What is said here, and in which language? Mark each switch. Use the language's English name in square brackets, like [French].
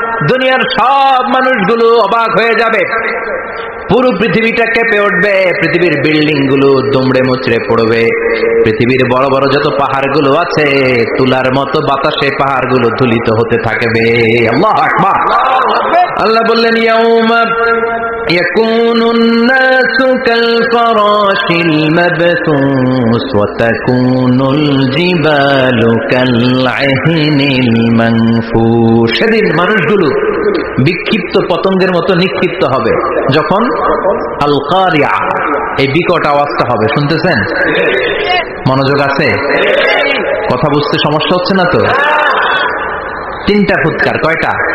[Bangla] দুনিয়ার সব মানুষগুলো অবাক হয়ে যাবে, পুরো পৃথিবীটা কেঁপে উঠবে, পৃথিবীর বিল্ডিং গুলো দুমড়ে মুচড়ে পড়বে, পৃথিবীর বড় বড় যত পাহাড়গুলো আছে তুলার মতো বাতাসে পাহাড়গুলো ধুলিত হতে থাকবে। আল্লাহু আকবার। আল্লাহ বললেন ইয়াউমা [Arabic] يكون الناس كالفراش المبثوث وتكون الجبال كالعهن المنفوش। [Bangla] সেদিন মানুষগুলো বিক্ষিপ্ত পতঙ্গের মতো নিক্ষিপ্ত হবে যখন আল কারিয়া এই বিকট আওয়াজটা হবে। শুনতেছেন? মনোযোগ আছে? কথা বুঝতে সমস্যা হচ্ছে না তো? তিনটা ফুৎকার। কয়টা?